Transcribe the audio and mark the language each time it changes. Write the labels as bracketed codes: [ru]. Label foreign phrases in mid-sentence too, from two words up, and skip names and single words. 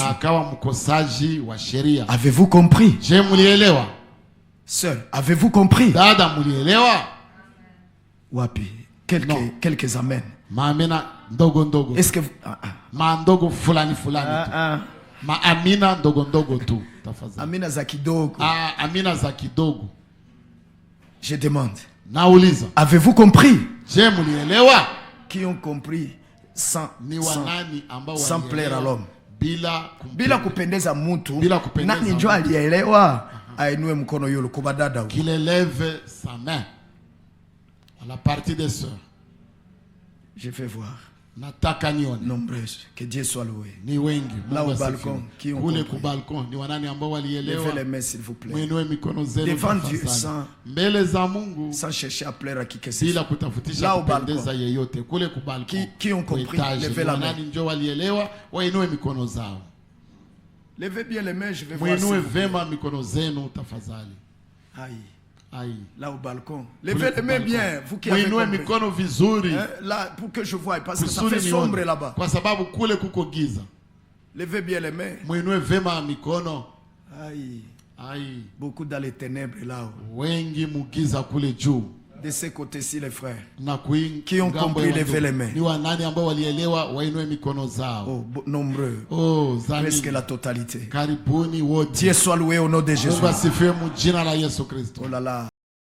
[fr] Avez-vous compris? Sœur, avez-vous compris? Wapi, quelques amen. Est-ce que vous... [sw] Amina ndogo ndogo tu tafadhali. Amina za kidogo. Amina za kidogo. [fr] Je demande. [sw] Nauliza. [fr] Avez-vous compris? [sw] Je mulielewa? [fr] Qui ont compris sans plaire à l'homme. [sw] Bila kupendeza mtu. Nani ndio alielewa? Ainue mkono yule kwa dada. [fr] Qu'il élève sa main. À la partie des sœurs. Je vais voir. [sw] Nataka nione. [fr] Nombreuses. Que Dieu soit loué. [sw] Ni wengi. [fr] Là au balcon. Qui ont compris. [sw] Kule balcon. Ni wanani ambao walielewa. [fr] Levez les mains s'il vous plaît. [sw] Mwinue mikono zenu. [fr] Devant Dieu sans. [sw] Mbele za Mungu. [fr] Sans chercher à plaire à qui que ce soit. [sw] Bila kutafutisha kupendeza yeyote. Kule kubalcon. [fr] Qui ont compris. Levez la main. [sw] Wanani ndio walielewa. Wainue mikono zao. [fr] Levez bien les mains, je vais voir. [sw] Mwinue vema mikono zenu tafadhali. [fr] Aïe. Là au balcon. Levez les mains bien, vous qui avez compris. [sw] Mwinue mikono vizuri. [fr] Là pour que je voie parce que ça fait sombre là-bas. [sw] Kwa sababu kule kuko giza. [fr] Levez bien les mains. [sw] Mwinue vema mikono. [fr] Aïe. Beaucoup dans les ténèbres là. [sw] Wengi mugiza kule juu. [fr] De ces côtés-ci les frères. Qui ont compris, levez les mains. [sw] Ni wanani ambao walielewa wainue mikono zao. [fr] Nombreux. Presque la totalité. [sw] Karibuni wote. [fr] Dieu soit loué au nom de Jésus. [sw] Mungu asifiwe mu jina la Yesu Kristo. [fr] Oh là là.